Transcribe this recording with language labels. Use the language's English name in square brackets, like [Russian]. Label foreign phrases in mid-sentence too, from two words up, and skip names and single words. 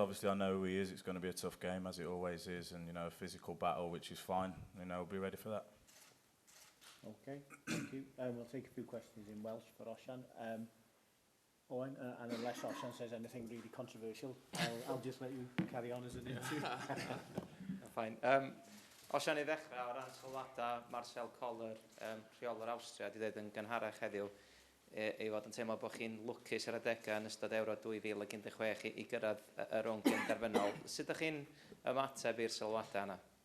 [English] Obviously, I know who he is. It's going to be a tough game, as it always is, and a physical battle, which is fine. We'll be ready for that. Okay, thank you. We'll take a few questions in Welsh for Osian. Owen, and unless Osian says anything really controversial, I'll just let you carry on as an interview. Fine. [Welsh] Osian, I ddechrau o ran sylwadau Marcel Coller, rheolwr Austria, wedi dweud yn gynharach heddiw i fod yn teimlo bod chi'n lwcus ar adegau yn ystod Ewro 2016 i gyrraedd y rownd derfynol. Sut ydych chi'n ymateb i'r sylwadau yna?